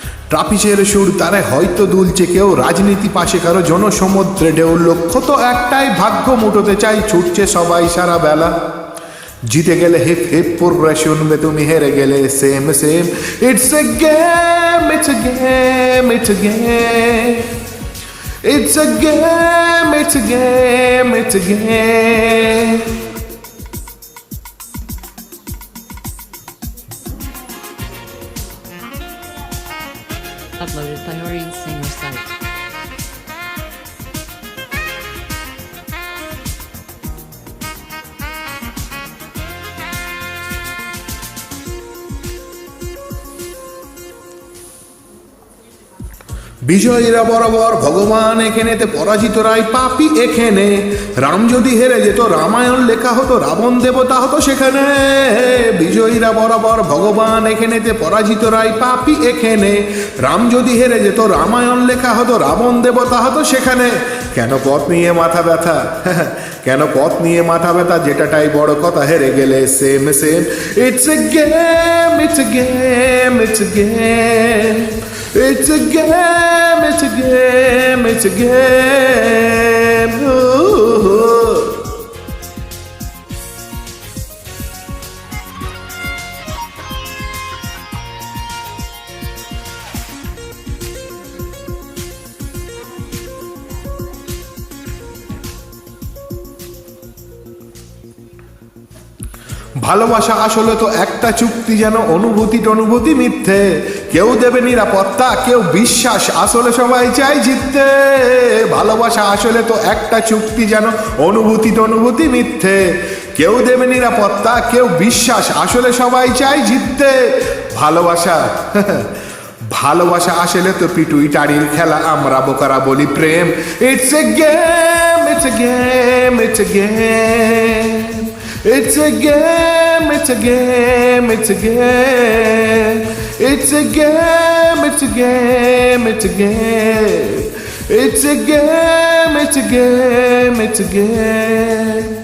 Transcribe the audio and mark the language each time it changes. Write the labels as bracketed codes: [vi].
[bn] ট্রাপিসের সুর তারে হয়তো দুলছে কেউ, রাজনীতি পাশে কারো জনসমুদ্রে ঢেউ। লক্ষ্য তো একটাই, ভাগ্য মুঠোতে চাই, ছুটছে সবাই সারা বেলা। জিতে গেলে হিপ হিপ পড়বে শুনবে, তুমি হেরে গেলে same same. [en] It's a game, it's a game, it's a game. It's a game, it's a game, it's a game. Uploaded by Orion Singer site. [bn] বিজয়ীরা বরাবর ভগবান এখানেতে, পরাজিতরাই পাপী এখানে। রাম যদি হেরে যেত রামায়ণ লেখা হতো, রাবণ দেবতা হতো সেখানে। বিজয়ীরা বরাবর ভগবান এখানেতে, পরাজিতরাই পাপী এখানে। রাম যদি হেরে যেত রামায়ণ লেখা হতো, রাবণ দেবতা হতো সেখানে। কেন পথ নিয়ে মাথা ব্যথা, কেন পথ নিয়ে মাথা ব্যথা, যেটাটাই বড় কথা, হেরে গেলে same same. [en] It's a game, it's a game, it's a game. It's a game, it's a game, it's a game. Ooh. [bn] ভালোবাসা আসলে তো একটা চুক্তি, যেন অনুভূতি টনুভূতি মিথ্যে। কেউ দেবে নিরাপত্তা, কেউ বিশ্বাস, আসলে সবাই চাই জিততে। ভালোবাসা আসলে তো একটা চুক্তি, যেন অনুভূতি টনুভূতি মিথ্যে। কেউ দেবে নিরাপত্তা, কেউ বিশ্বাস, আসলে সবাই চাই জিততে। ভালোবাসা ভালোবাসা আসলে তো পিটুইটারির খেলা, আমরা বোকারা বলি প্রেম। [en] It's a game, it's a game, it's a game. It's a game, it's a game, it's a game. It's a game, it's a game, it's a game. It's a game, it's a game, it's a game.